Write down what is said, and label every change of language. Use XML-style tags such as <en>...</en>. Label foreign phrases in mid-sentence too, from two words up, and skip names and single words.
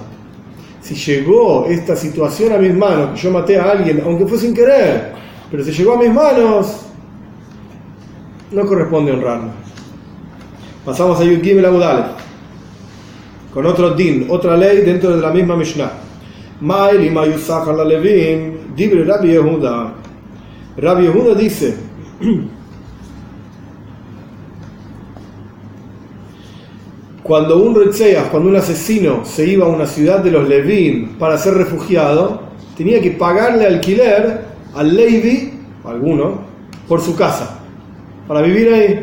<es>Si llegó esta situación a mis manos, que yo maté a alguien, aunque fue sin querer, pero si llegó a mis manos, no corresponde honrarlo. Pasamos a</es> <he>יוד גימל עמוד אלף,</he> <es>con otro din, otra ley dentro de la misma Mishnah.</es> <he>מעלין שכר ללוים, דברי רבי יהודה.</he> <es>Rabbi Yehuda dice, cuando un retzeach, cuando un asesino se iba a una ciudad de los Levim para ser refugiado, tenía que pagarle alquiler al Levi, alguno, por su casa, para vivir ahí.</es>